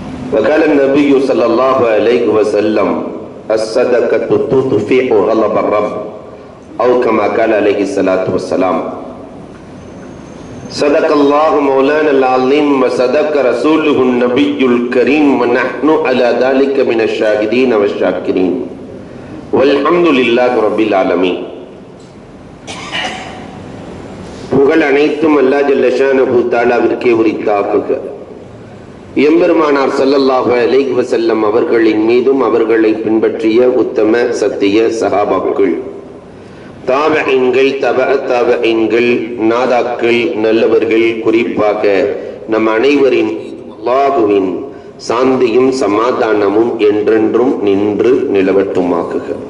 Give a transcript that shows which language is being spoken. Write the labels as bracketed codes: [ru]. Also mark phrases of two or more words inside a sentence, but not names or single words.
[ar] وقال النبي صلى الله عليه وسلم الصدقة تطفئ غضب الرب أو كما قال عليه الصلاة والسلام. صدق الله مولانا العظيم وصدق رسوله النبي الكريم ونحن على ذلك من الشاهدين والشاكرين والحمد لله رب العالمين. [ta] புகழ் அனைத்தும் அல்லாஹ் [ar] جل شأنه [ta] தஆலாவிற்கே உரித்தாகுக. எம்பெருமானார் [ar] صلى الله عليه وسلم [ta] அவர்களின் மீதும் அவர்களை பின்பற்றிய உத்தம சத்திய சஹாபாக்கள், தாபஈன்கள், தபஅத்தாபஈன்கள், நாதாக்கள், நல்லவர்கள், குறிப்பாக நம் அனைவரின் அல்லாஹ்வின் சாந்தியும் சமாதானமும் என்றென்றும் நின்று நிலவட்டுமாகுக.